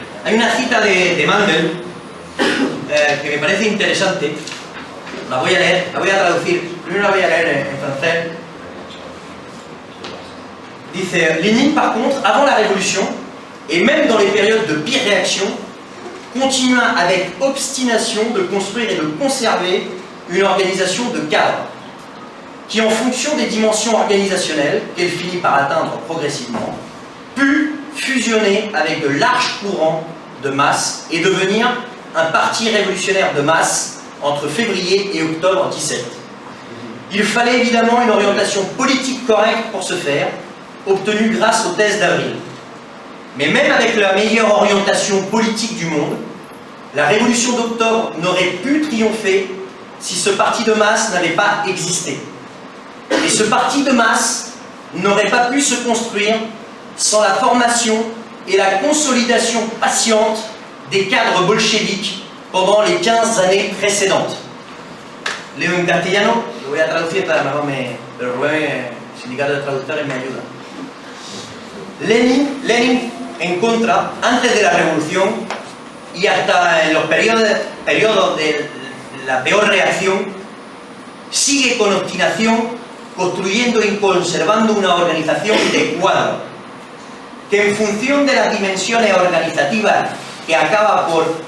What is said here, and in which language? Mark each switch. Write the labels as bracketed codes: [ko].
[es] Hay una cita de Mandel que me parece interesante. La voy a leer, la voy a traducir. Primero la voy a leer en francés. [fr] Dice, Lénine, par contre, avant la Révolution, et même dans les périodes de pire réaction, continua avec obstination de construire et de conserver une organisation de cadres, qui, en fonction des dimensions organisationnelles qu'elle finit par atteindre progressivement, put fusionner avec de larges courants de masse et devenir un parti révolutionnaire de masse entre février et octobre 17. Il fallait évidemment une orientation politique correcte pour ce faire, obtenue grâce aux thèses d'Avril. Mais même avec la meilleure orientation politique du monde, la révolution d'octobre n'aurait pu triompher si ce parti de masse n'avait pas existé. Et ce parti de masse n'aurait pas pu se construire sans la formation et la consolidation patiente des cadres bolcheviques pendant les 15 années précédentes. [es] Leo en castellano, lo voy a traducir, pero Rubén, el sindicato de traductores, me ayuda. Lenin, en contra, antes de la revolución y hasta en los periodos de la peor reacción, sigue con obstinación construyendo y conservando una organización de cuadro, que en función de las dimensiones organizativas que acaba por